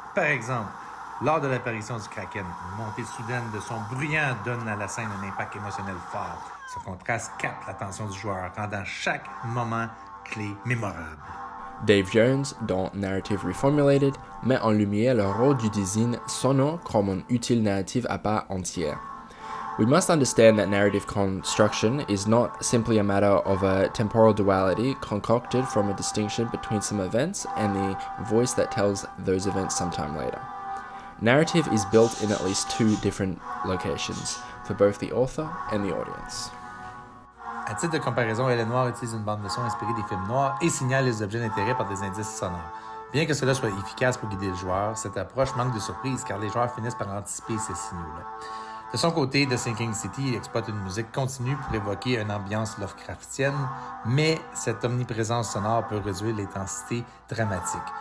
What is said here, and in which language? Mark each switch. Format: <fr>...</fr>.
<fr>Par exemple, lors de l'apparition du Kraken, une montée soudaine de son bruyant donne à la scène un impact émotionnel fort. Ce contraste capte l'attention du joueur, rendant chaque moment clé mémorable. Dave Jones, dans Narrative Reformulated, met en lumière le rôle du design sonore comme un outil narratif à part entière.</fr> <en>We must understand that narrative construction is not simply a matter of a temporal duality concocted from a distinction between some events and the voice that tells those events sometime later. Narrative is built in at least two different locations, for both the author and the audience.</en> <fr>À titre de comparaison, Elle est noire utilise une bande-son inspirée des films noirs et signale les objets d'intérêt par des indices sonores. Bien que cela soit efficace pour guider le joueur, cette approche manque de surprise car les joueurs finissent par anticiper ces signaux-là. De son côté, The Sinking City exploite une musique continue pour évoquer une ambiance Lovecraftienne, mais cette omniprésence sonore peut réduire l'intensité dramatique.</fr>